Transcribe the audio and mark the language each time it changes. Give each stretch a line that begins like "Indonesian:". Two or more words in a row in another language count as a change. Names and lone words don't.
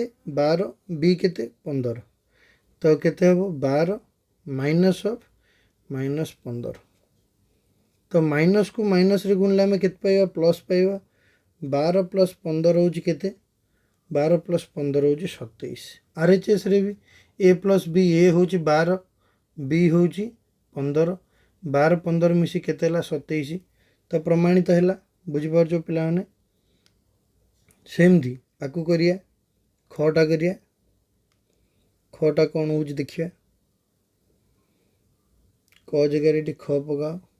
Odia: 12, b କେତେ? 15। ତ କେତେ ହେବ? 12 - -15। ତ ମାଇନସ୍କୁ ମାଇନସ୍ରେ ଗୁଣିଲେ ଆମେ କେତେ ପାଇବା? ପ୍ଲସ୍ ପାଇବା। 12 + 15 ହେଉଛି କେତେ? 12 + 15 ହେଉଛି 27। RHSରେ ବି a + b, a ହେଉଛି 12, b ହେଉଛି 15। 12 15 ମିଶି କେତେ ହେଲା? 27। ତ ପ୍ରମାଣିତ ହେଲା। ବୁଝିପାରୁଛ ପିଲାମାନେ? ସେମିତି ଆକୁ କରିବା, ଖଟା କରିବା। ଖଟା କ'ଣ ହେଉଛି ଦେଖିବା। କ ଜାଗାରେ ଏଠି ଖ ପକାଅ।